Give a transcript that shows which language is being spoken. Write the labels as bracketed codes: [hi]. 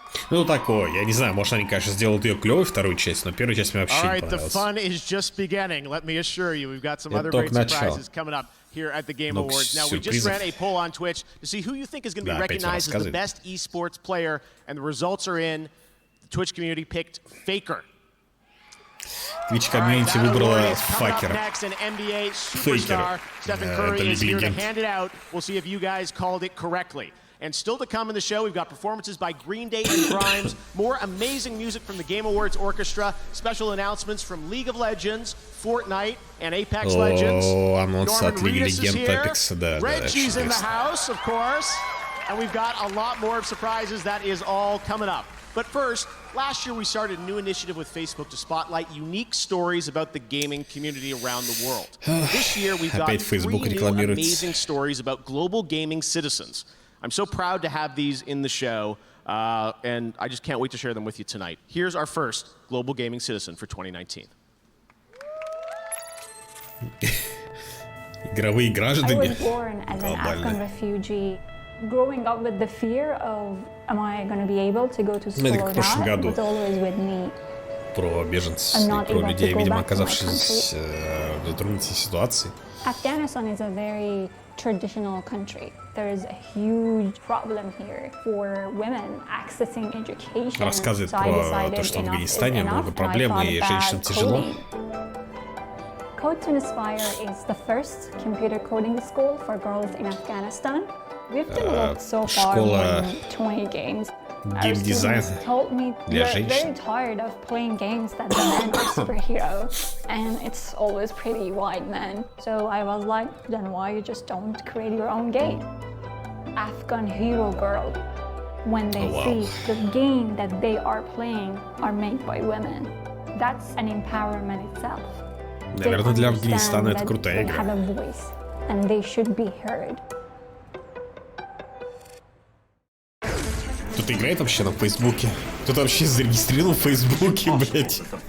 [ru] Ну такое, я не знаю, может они, конечно, сделают ее клевой вторую часть, но первую часть мне вообще не понравилась. [en] Here at the Game Awards. Now, we just ran a poll on Twitch to see who you think is going to be recognized as the best esports player, and the results are in. The Twitch community picked Faker. [ru] Twitch community выбрала Факера. Фейкера. [en] Stephen Curry is here to hand it out. We'll see if you guys called it correctly. And still to come in the show, we've got performances by Green Day and Grimes, more amazing music from the Game Awards Orchestra, special announcements from League of Legends, Fortnite, and Apex Legends. Norman Reedus is here. Reggie's in the house, of course. And we've got a lot more of surprises. That is all coming up. But first, last year we started a new initiative with Facebook to spotlight unique stories about the gaming community around the world. This year we've got 3 new amazing stories about global gaming citizens. I'm so proud to have these in the show, and I just can't wait to share them with you tonight. Here's our first global gaming citizen for 2019. [ru] Игровые граждане. [en] I was born as an Afghan refugee, growing up with the fear of, am I going to be able to go to school or not, was always with me. [ru] Про беженцев и про людей, видимо, оказавшихся в затруднительной ситуации. [en] Afghanistan is a very traditional country. There is a huge problem here for women accessing education. [ru] Рассказывает про то, что в Афганистане много проблем и женщинам тяжело. [en] Code to Inspire is the first computer coding school for girls in Afghanistan. We've developed so far more than 20 games. Our students told me they're very tired of playing games that the men are superheroes, and it's always pretty white men. So I was like, then why you just don't create your own game? Afghan hero girl, when they see the game that they are playing are made by women, that's an empowerment itself. [ru] Наверное, для Афганистана это крутая игра. [en] They have a voice, and they should be heard. [ru] Кто-то играет вообще на Фейсбуке? Кто-то вообще зарегистрировал в Фейсбуке, блядь.